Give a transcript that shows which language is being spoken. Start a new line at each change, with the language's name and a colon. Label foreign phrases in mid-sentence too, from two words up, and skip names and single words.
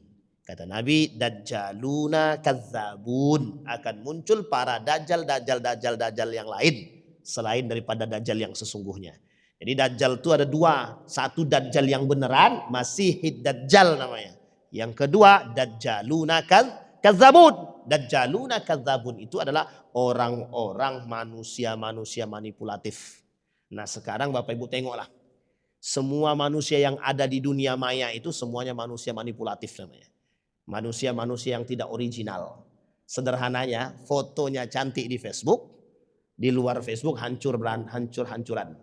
Indonesian: Kata Nabi,
Arabic: دجالون كذابون,
Indonesian: akan muncul para dajjal yang lain selain daripada dajjal yang sesungguhnya. Jadi dajjal itu ada dua, satu dajjal yang beneran, Masihid Dajjal namanya. Yang kedua
Arabic: دجالون كذابون. دجالون كذابون
Indonesian: itu adalah orang-orang manusia manipulatif. Nah, sekarang Bapak Ibu tengoklah. Semua manusia yang ada di dunia maya itu semuanya manusia manipulatif namanya. Manusia-manusia yang tidak original. Sederhananya, fotonya cantik di Facebook, di luar Facebook hancur-hancuran.